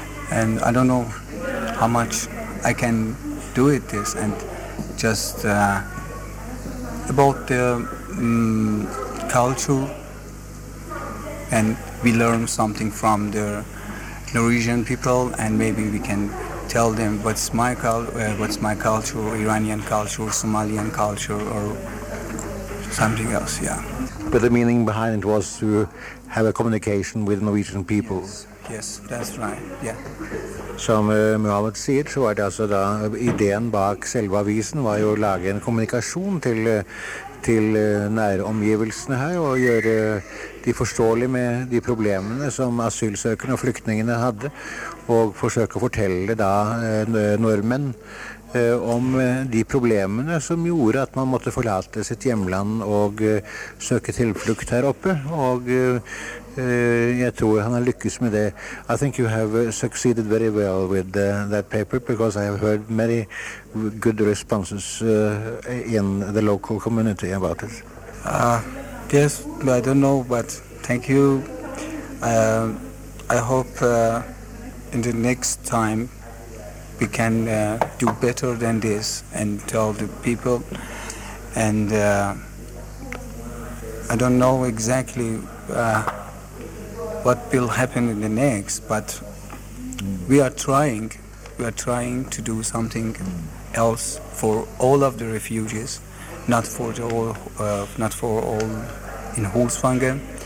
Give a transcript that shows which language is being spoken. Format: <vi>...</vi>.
<en>And I don't know how much I can do it this, and just about the culture, and we learn something from the Norwegian people, and maybe we can tell them what's my culture, Iranian culture, Somalian culture, or something else, yeah. But the meaning behind it was to have a communication with Norwegian people. Yes, that's right, yeah.</en> <no>Som Muhammad sier, så var det altså da ideen bak selve avisen var jo å lage en kommunikasjon til nære omgivelsene her og gjøre de forståelige med de problemene som asylsøkerne og flyktningene hadde, og forsøke å fortelle da nordmenn om de problemene som gjorde at man måtte forlate sitt hjemland og søke tilflukt her oppe, og jeg tror han har lykkes med det.</no> <en>I think you have succeeded very well with that paper, because I have heard many good responses in the local community about it. Yes, I don't know, but thank you. I hope in the next time we can do better than this and tell the people, and I don't know exactly what will happen in the next, but we are trying to do something else for all of the refugees, not for all in Holsvangen.</en>